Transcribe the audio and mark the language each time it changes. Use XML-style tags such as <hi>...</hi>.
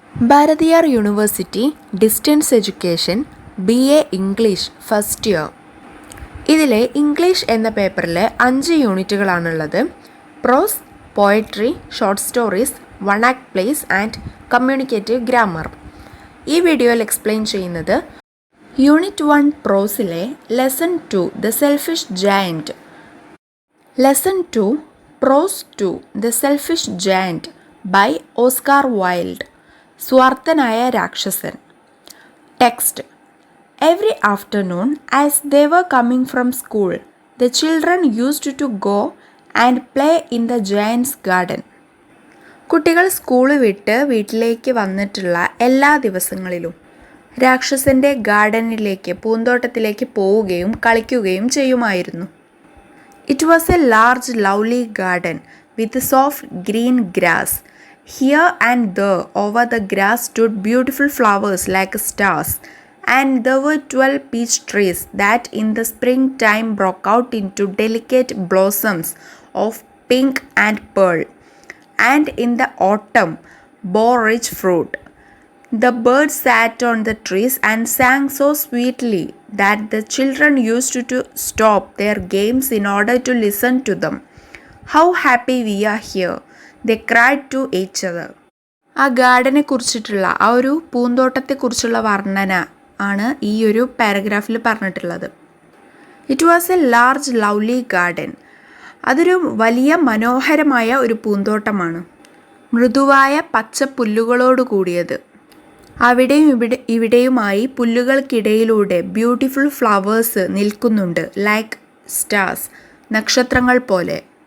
<en>Bharathiar University Distance Education BA English first year.</en> <ml>ഇതിലെ English എന്ന പേപ്പറിൽ 5 യൂണിറ്റുകളാണുള്ളത്.</ml> <en>Prose, poetry, short stories, one act plays and communicative grammar.</en> <ml>ഈ വീഡിയോയിൽ explain ചെയ്യുന്നത് unit 1 പ്രോസിലെ lesson 2 the selfish giant.</ml> <en>Lesson 2 prose 2 the selfish giant by Oscar Wilde.</en> <ml>സ്വാർത്ഥനായ രാക്ഷസൻ. Text.</ml> <en>Every afternoon, as they were coming from school, the children used to go and play in the giant's garden. കുട്ടികൾ school വിട്ട് വീട്ടിലേക്ക് വന്നിട്ടുള്ള എല്ലാ ദിവസങ്ങളിലും രാക്ഷസന്റെ ഗാർഡനിലേക്ക്, പൂന്തോട്ടത്തിലേക്ക് പോവുകയും കളിക്കുകയും ചെയ്യുമായിരുന്നു. It was a large, lovely garden with soft green grass. Here and there over the grass stood beautiful flowers like stars, and there were 12 peach trees that in the springtime broke out into delicate blossoms of pink and pearl, and in the autumn bore rich fruit. The birds sat on the trees and sang so sweetly that the children used to stop their games in order to listen to them. How happy we are here, they cried to each other.</en> <ml>ആ ഗാർഡനെ കുറിച്ചിട്ടുള്ള, ആ ഒരു പൂന്തോട്ടത്തെക്കുറിച്ചുള്ള വർണ്ണന ആണ് ഈ ഒരു പാരഗ്രാഫിൽ പറഞ്ഞിട്ടുള്ളത്.</ml> <en>It was a large lovely garden.</en> <ml>അതൊരു വലിയ മനോഹരമായ ഒരു പൂന്തോട്ടമാണ്. മൃദുവായ പച്ച പുല്ലുകളോട് കൂടിയത്. അവിടെയും ഇവിടെയുമായി പുല്ലുകൾക്കിടയിലൂടെ ബ്യൂട്ടിഫുൾ ഫ്ലവേഴ്സ് നിൽക്കുന്നുണ്ട്,</ml> <en>like stars,</en> <ml>നക്ഷത്രങ്ങൾ പോലെ.</ml>